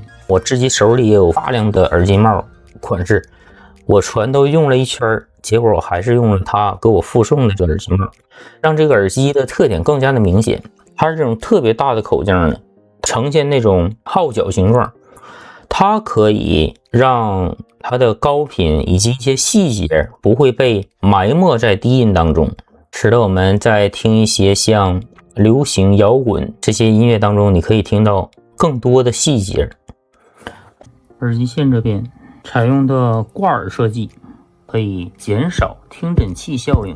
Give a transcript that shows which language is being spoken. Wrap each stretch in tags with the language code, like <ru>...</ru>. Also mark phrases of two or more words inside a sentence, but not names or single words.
<zh>我自己手裡也有大量的耳機帽款式，我全都用了一圈，結果我還是用了它給我附送的這耳機帽，讓這個耳機的特點更加的明顯。它是這種特別大的口徑的，呈現那種號角形狀，它可以讓它的高頻以及一些細節不會被埋沒在低音當中，使得我們在聽一些像流行搖滾這些音樂當中，你可以聽到更多的細節。耳機線這邊採用的掛耳設計，可以減少聽診器效應。</zh>